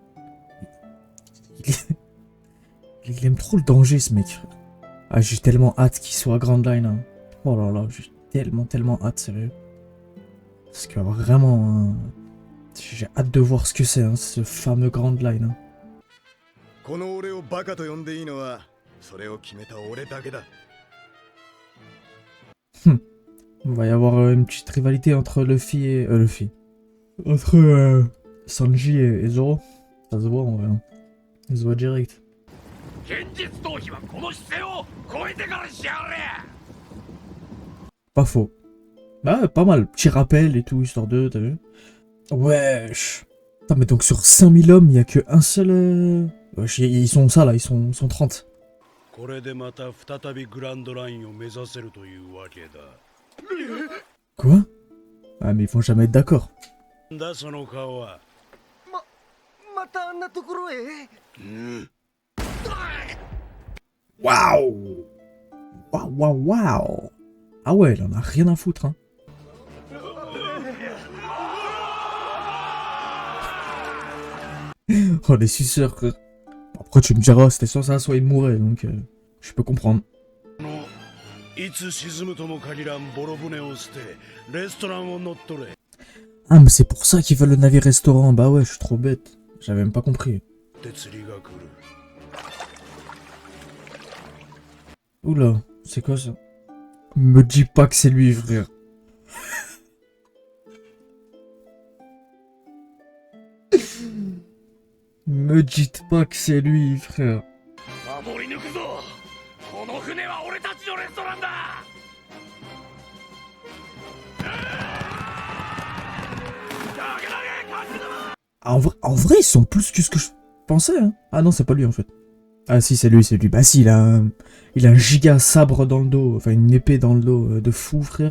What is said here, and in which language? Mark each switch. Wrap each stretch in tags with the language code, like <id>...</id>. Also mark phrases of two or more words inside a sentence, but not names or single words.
<fr>Il aime trop le danger, ce mec. Ah, j'ai tellement hâte qu'il soit à Grand Line. Hein. Oh là là, j'ai tellement hâte, sérieux. Parce que vraiment, hein, j'ai hâte de voir ce que c'est, hein, ce fameux Grand Line. Hein.</fr> <ja>この俺をバカと呼んでいいのはそれを決めた俺だけだ。</ja> <fr>Il va y avoir une petite rivalité entre Luffy et... Luffy. Entre Sanji et Zoro. Ça se voit en vrai. Hein. Ça se voit direct.</fr> <ja>現実逃避はこの姿勢を超えてからしやがれ。</ja> <fr>Pas faux. Bah, pas mal. Petit rappel et tout, histoire de... T'as vu? Wesh. Putain, mais donc sur 5000 hommes, il y a qu'un seul... Wesh, ils sont ça là, ils sont 30.</fr> <ja>これでまた再びグランドラインを目指せるというわけだ。</ja> <fr>Quoi? Ah, mais ils vont jamais être d'accord.</fr> <ja>だその顔は。またあんなところへ。</ja> <fr>Waouh! Waouh! Ah ouais, il en a rien à foutre, hein. Oh, les suceurs, quoi. Après, tu me diras, c'était soit ça, soit il mourait, donc je peux comprendre.</fr> <ja>いつ沈むとも限らんボロ船を捨てレストランを乗っ取れ。</ja> <fr>Ah, mais c'est pour ça qu'ils veulent le navire-restaurant. Bah ouais, je suis trop bête. J'avais même pas compris.</fr> <ja>で釣りが来る。</ja> <fr>Oula, c'est quoi ça? Me dis pas que c'est lui, frère. Me dites pas que c'est lui, frère.</fr> <ja>守り抜くぞ。この船は俺たちのレストランだ。</ja> <fr>Ah, en vrai, ils sont plus que ce que je pensais. Hein. Ah non, c'est pas lui en fait. Ah si, c'est lui. Bah si, il a un giga sabre dans le dos, enfin une épée dans le dos de fou, frère.</fr>